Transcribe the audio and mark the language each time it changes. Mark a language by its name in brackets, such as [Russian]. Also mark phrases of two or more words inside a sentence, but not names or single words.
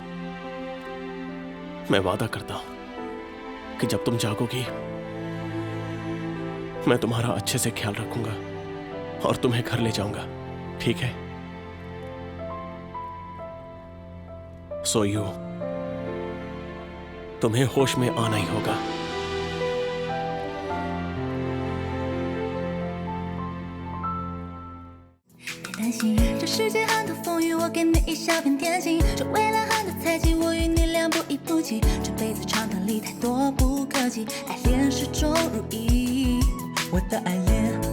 [Hindi] मैं वादा करता हूं कि जब तुम जागोगी मैं तुम्हारा अच्छे से ख्याल रखूंगा और तुम्हें घर ले जाऊंगा, ठीक है? [English] So you, [Hindi] तुम्हें होश में आना ही होगा। [Chinese] 担心这世界很多风雨，我给你一小片天晴。这未来很多猜忌，我与你俩不离不弃。这辈子长短里太多不可及，爱恋始终如一。